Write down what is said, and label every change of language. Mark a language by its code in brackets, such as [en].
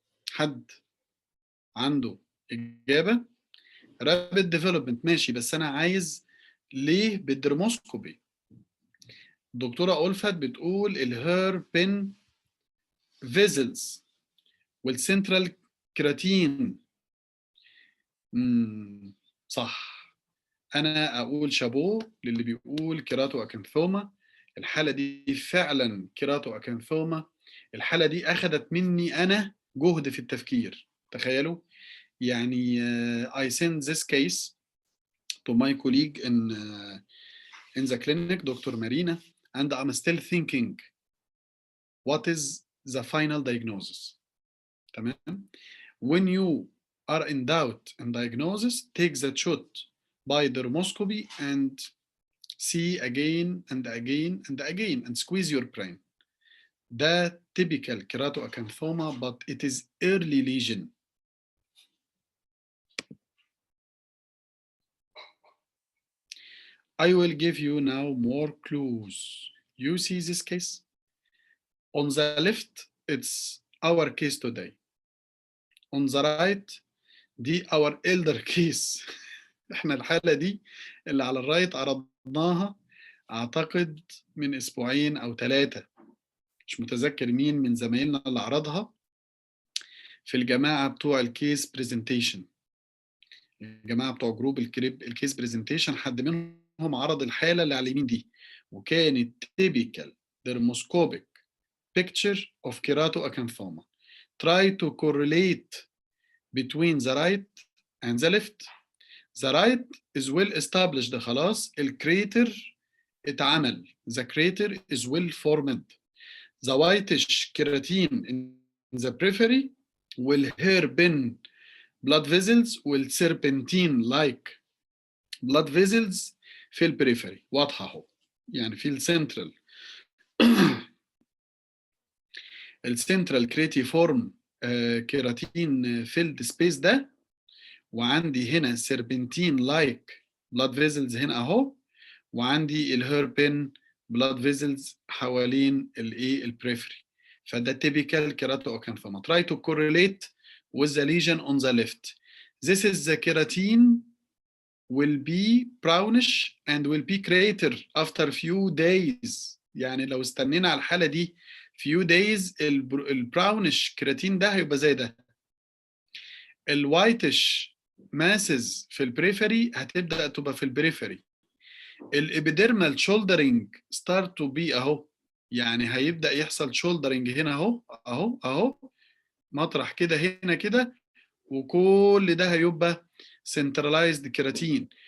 [ar] حد عنده إجابة؟ رابid ديفلوبمنت ماشي، بس أنا عايز ليه بالدرموسكوبي؟ الدكتورة ألفت بتقول الهير بين فيزلز والسنترال كراتين. صح. أنا أقول شابو للي بيقول كيراتو أكانثوما. الحالة دي فعلا كيراتو أكانثوما. الحالة دي أخذت مني أنا جهد في التفكير، تخيلوا. يعني [en] I send this case to my colleague in the clinic, Dr. Marina, and I'm still thinking what is the final diagnosis. [ar] تمام. [en] When you are in doubt in diagnosis, take the shot by dermoscopy and see again and again and again and squeeze your brain. [ar] ده [en] typical keratoacanthoma, but it is early lesion. I will give you now more clues. You see this case? On the left, it's our case today. On the right, [ar] دي [en] our elder case. [ar] احنا الحالة دي اللي على الرايت عرضناها اعتقد من اسبوعين او 3، مش متذكر مين من زمايلنا اللي عرضها في الجماعة بتوع الكيس بريزنتيشن. الجماعة بتوع جروب الكيس بريزنتيشن، حد منهم عرض الحالة اللي على اليمين دي، وكانت [en] typical dermoscopic picture of keratoacanthoma. Try to correlate between the right and the left. The right is well established، [ar] خلاص الكريتر اتعمل. [en] The crater is well formed. The whitish keratin in the periphery والhairpin blood vessels والserpentine like blood vessels [ar] في البريفري واضحة اهو، يعني في السنترال السنترال كريتيفورم كيراتين فيلد سبيس ده، وعندي هنا سيربنتين لايك بلاد فيزلز هنا اهو، وعندي الهيربين بلاد فيزلز حوالين الايه البريفري. فده [en] typical keratoacanthoma. Try to correlate with the lesion on the left. This is the keratin will be brownish and will be crater after few days. [ar] يعني لو استنينا على الحالة دي [en] few days [ar] البراونش كرياتين ده هيبقى زي ده. الوايتش ماسز في البريفري هتبدأ تبقى في البريفري. الابيديرمال شولدرنج ستارت تو بي اهو، يعني هيبدأ يحصل شولدرنج هنا اهو اهو اهو، مطرح كده هنا كده، وكل ده هيبقى سنترلايزد كيراتين.